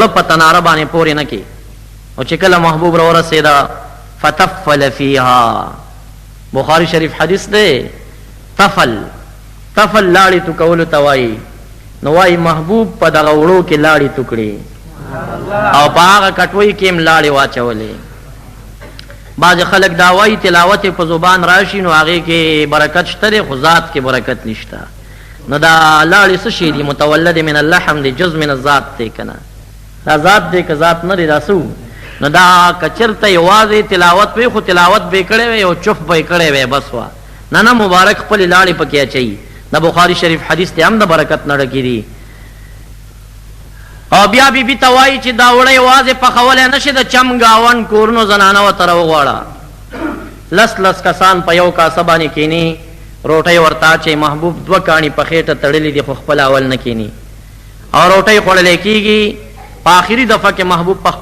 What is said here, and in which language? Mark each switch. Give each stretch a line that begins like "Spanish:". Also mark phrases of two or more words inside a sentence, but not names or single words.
Pashto: په تناره باندې پورې نه کې او چې کله محبوب را ورسېده
Arabic: فتفل فیها
Pashto: بخاری شریف حدیث دی تفل لاړې تو کولو ته وایي نو وایي محبوب په دغه وړو کې لاړې تو کړې او په هغه کټوۍ کې هم لاړې واچولې بعض خلک دا وایي تلاوت په زبان راشي نو هغې کې برکت شته دی خو ذات کې برکت نشته نو دا لاړې څه شی دي
Arabic: متولد من اللحم
Pashto: دی
Arabic: جز من الذات
Pashto: دی که نه دا ذات دی که ذات نه دی دا څه نو دا که چېرته یوازې تلاوت وی خو تلاوت به یې کړی وی او چف به یې کړی وی بس وه نه مبارک خپلې لاړې پکې اچوي د بخاري شریف حدیث دی هم د برکت نه ډکې دي او بیا بیبي ته وایي چې دا وړه یوازې پخولی نه شي د چم ګاون کورونو زنانه ورته راوغواړه لس کسان په یو کاسه باندې کیني روټۍ ورته اچوي محبوب دوه کاڼي په خېټه تړلي دي خو خپله اول نه کیني او روټۍ خوړلی کېږي په آخري دفعه کې محبوب په